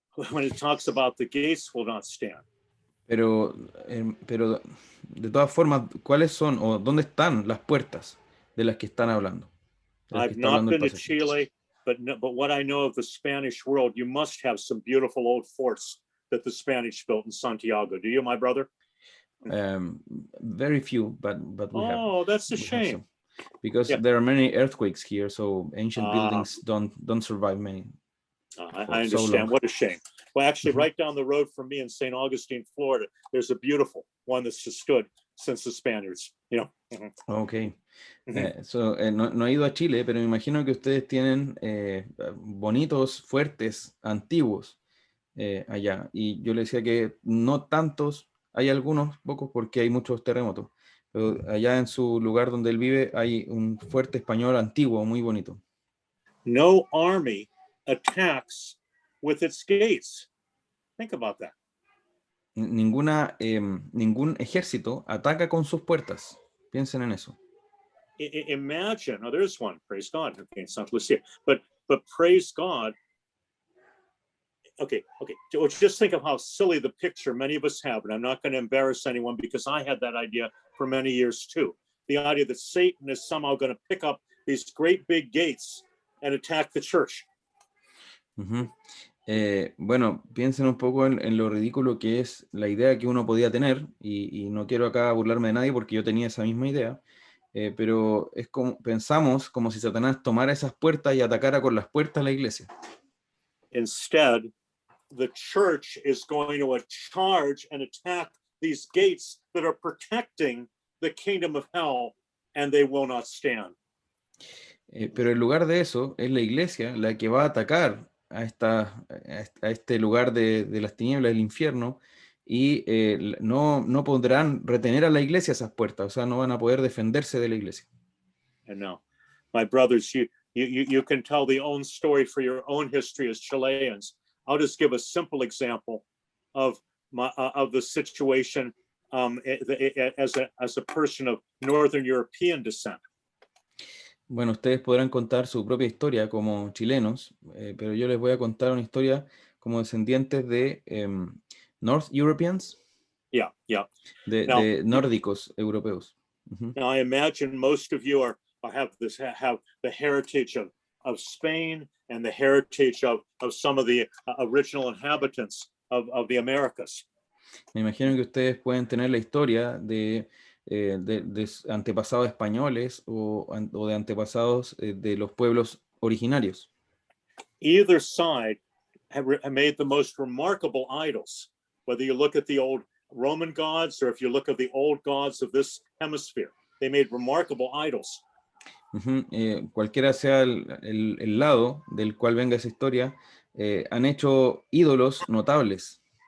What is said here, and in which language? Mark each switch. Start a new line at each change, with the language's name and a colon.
English: When it talks about the gates will not stand.
Spanish: Pero de todas formas, ¿cuáles son o dónde están las puertas de las que están hablando?
English: I've not been to Chile, but what I know of the Spanish world, you must have some beautiful old forts that the Spanish built in Santiago. Do you, my brother? Very few, but we have. Oh, that's a shame. Because there are many earthquakes here, so ancient buildings don't survive many. I understand. So what a shame. Well, actually, right down the road from me in St. Augustine, Florida, there's a beautiful one that's just stood since the Spaniards. You know. Okay.
Spanish: No he ido a Chile, pero me imagino que ustedes tienen bonitos, fuertes, antiguos allá. Y yo le decía que no tantos, hay algunos, pocos, porque hay muchos terremotos. Pero allá en su lugar donde él vive hay un fuerte español antiguo, muy bonito.
English: No army attacks with its gates. Think about that.
Spanish: Ningún ejército ataca con sus puertas. Piensen en eso.
English: Imagine, oh, there's one, praise God. Okay, it's not Lucia, but praise God. Okay. Just think of how silly the picture many of us have, and I'm not going to embarrass anyone because I had that idea for many years too. The idea that Satan is somehow going to pick up these great big gates and attack the church.
Spanish: Bueno, piensen un poco en lo ridículo que es la idea que uno podía tener, y no quiero acá burlarme de nadie porque yo tenía esa misma idea, pero es como, pensamos como si Satanás tomara esas puertas y atacara con las puertas la iglesia.
English: Instead, the church is going to charge and attack these gates that are protecting the kingdom of hell, and they will not stand.
Spanish: Pero en lugar de eso, es la iglesia la que va a atacar a este lugar de las tinieblas del infierno, y no podrán retener a la iglesia esas puertas, o sea, no van a poder defenderse de la iglesia.
English: And now, my brothers, you can tell the own story for your own history as Chileans. I'll just give a simple example of the situation as a person of Northern European descent.
Spanish: Bueno, ustedes podrán contar su propia historia como chilenos, pero yo les voy a contar una historia como descendientes de
English: North Europeans, Yeah.
Spanish: de nórdicos europeos. Ujú.
English: Now, I imagine most of you have the heritage of Spain and the heritage of some of the original inhabitants of the Americas.
Spanish: Me imagino que ustedes pueden tener la historia de antepasados españoles o de antepasados de los pueblos originarios.
English: Either side have made the most remarkable idols, whether you look at the old Roman gods or if you look at the old gods of this hemisphere. They made remarkable idols. Ujú.
Spanish: Cualquiera sea el lado del cual venga esa historia, han hecho ídolos notables.